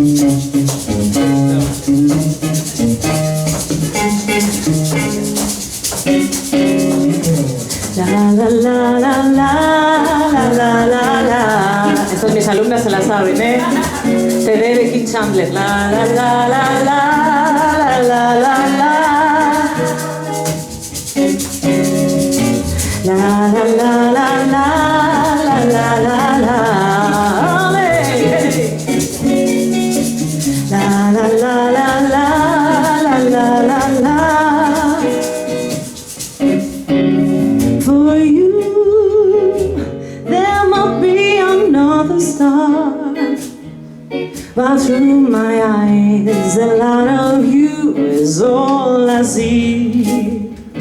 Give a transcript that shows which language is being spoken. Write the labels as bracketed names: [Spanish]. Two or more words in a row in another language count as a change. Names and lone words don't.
[Spanish] La la la la la la la la. Estas mis alumnas se la saben, ¿eh? CD de Keith Chandler. La la la la la la la la. La la la la la la la la. Ole. La la la la la la la la. [English] For you, there might be another star, but through my eyes, the light of you is all I see.